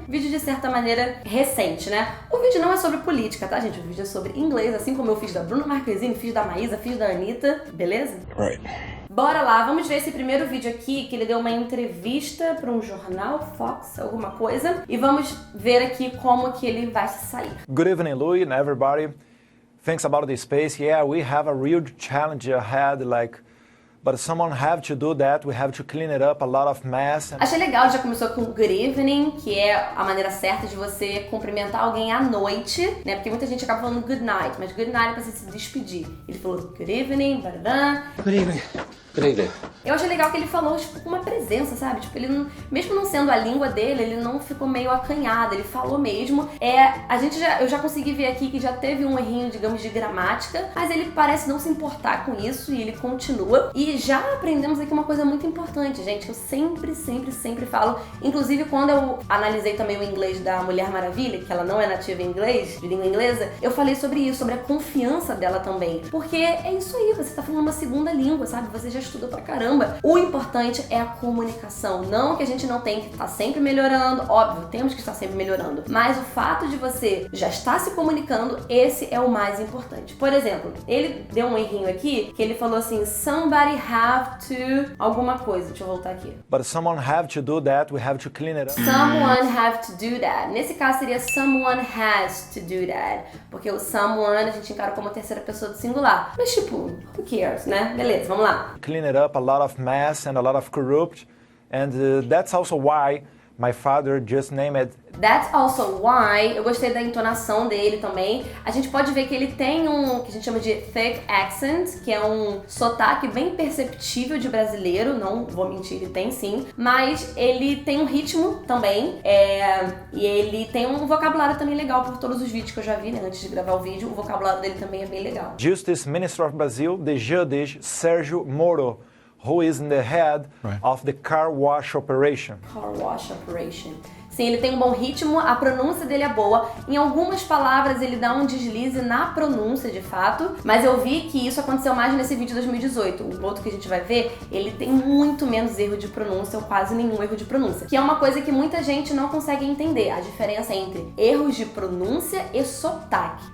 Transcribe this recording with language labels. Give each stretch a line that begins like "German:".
Portuguese: Vídeo de certa maneira recente, né? O vídeo não é sobre política, tá, gente? O vídeo é sobre inglês, assim como eu fiz da Bruna Marquezine, fiz da Maísa, fiz da Anitta, beleza?
English: Right.
Portuguese: Bora lá, vamos ver esse primeiro vídeo aqui, que ele deu uma entrevista para um jornal, Fox, alguma coisa, e vamos ver aqui como que ele vai se sair.
English: Good evening, Louis and everybody. Thanks about the space. Yeah, we have a real challenge ahead, but someone have to do that. We have to clean it up, a lot of mess.
Portuguese: Achei legal, já começou com good evening, que é a maneira certa de você cumprimentar alguém à noite, né? Porque muita gente acaba falando good night, mas good night é pra você se despedir. Ele falou good evening, barará.
English: Good evening. Good evening.
Portuguese: Eu achei legal que ele falou, tipo, com uma presença, sabe? Tipo, ele não, mesmo não sendo a língua dele, ele não ficou meio acanhado, ele falou mesmo. Eu já consegui ver aqui que já teve um errinho, digamos, de gramática, mas ele parece não se importar com isso e ele continua. E já aprendemos aqui uma coisa muito importante, gente, que eu sempre falo, inclusive quando eu analisei também o inglês da Mulher Maravilha, que ela não é nativa em inglês, de língua inglesa, eu falei sobre isso, sobre a confiança dela também. Porque é isso aí, você tá falando uma segunda língua, sabe? Você já estuda pra caramba. O importante é a comunicação. Não que a gente não tem que estar sempre melhorando, óbvio, temos que estar sempre melhorando, mas o fato de você já estar se comunicando, esse é o mais importante. Por exemplo, ele deu um errinho aqui, que ele falou assim,
English: somebody have to
Portuguese: alguma coisa. Deixa eu voltar aqui.
English: But someone have to do that. We have to clean it up. Someone have to do that.
Portuguese: Nesse caso seria
English: someone has to do that,
Portuguese: porque o someone a gente encara como a terceira pessoa do singular. Mas tipo,
English: who cares,
Portuguese: né? Beleza, vamos lá.
English: Clean it up, a lot of mess and a lot of corrupt. And that's also why my father just named it. That's also why,
Portuguese: eu gostei da entonação dele também. A gente pode ver que ele tem um, que a gente chama de thick accent, que é um sotaque bem perceptível de brasileiro, não vou mentir, ele tem sim, mas ele tem um ritmo também, e ele tem um vocabulário também legal por todos os vídeos que eu já vi, né, antes de gravar o vídeo, o vocabulário dele também é bem legal.
English: Justice Minister of Brazil, the judge Sérgio Moro, who is in the head of the car wash operation. Car wash operation.
Portuguese: Sim, ele tem um bom ritmo, a pronúncia dele é boa. Em algumas palavras ele dá um deslize na pronúncia, de fato, mas eu vi que isso aconteceu mais nesse vídeo de 2018. O outro que a gente vai ver, ele tem muito menos erro de pronúncia, ou quase nenhum erro de pronúncia, que é uma coisa que muita gente não consegue entender, a diferença entre erros de pronúncia e sotaque.